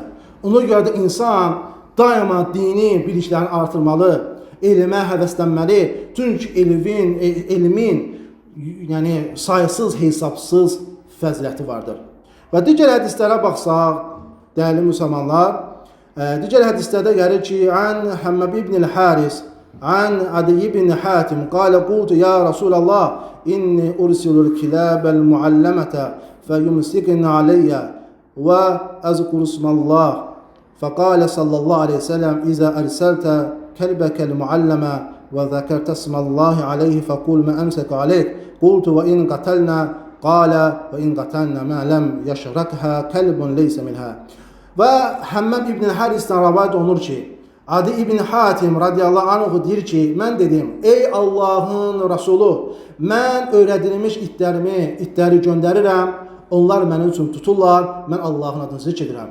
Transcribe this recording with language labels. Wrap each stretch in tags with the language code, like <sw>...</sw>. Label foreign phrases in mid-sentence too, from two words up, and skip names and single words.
<az>Ona görə də insan daima dini biliklərini artırmalı, elmə həvəslənməli. Çünki elmin yəni sayısız, hesabsız fəziləti vardır. Və digər hədislərə baxsaq, dəyərli müsəlmanlar, digər hədislərdə gəlir ki,</az> <ar>عن همام بن الحارث عن عدي بن حاتم قال قلت يا رسول الله إني أرسل الكلاب المعلمة فيمسكن علي وأذكر اسم الله. فقال صلى الله عليه وسلم إذا أرسلت كلبك المعلم وذكرت اسم الله عليه فقل ما أمسك عليك قلت وإن قتلنا قال وإن قتلنا ما لم يشركها كلب ليس منها.</ar> <az>Və Həmmam ibn Harisdən rəvayət olunur ki, Adi ibn Hatim</az> <ar>رضي الله عنه</ar> <az>deyir ki, mən dedim, ey Allahın Rasulü, mən öyrədilmiş itləri göndərirəm, onlar mənim üçün tuturlar, mən Allahın adını zikr edirəm.</az>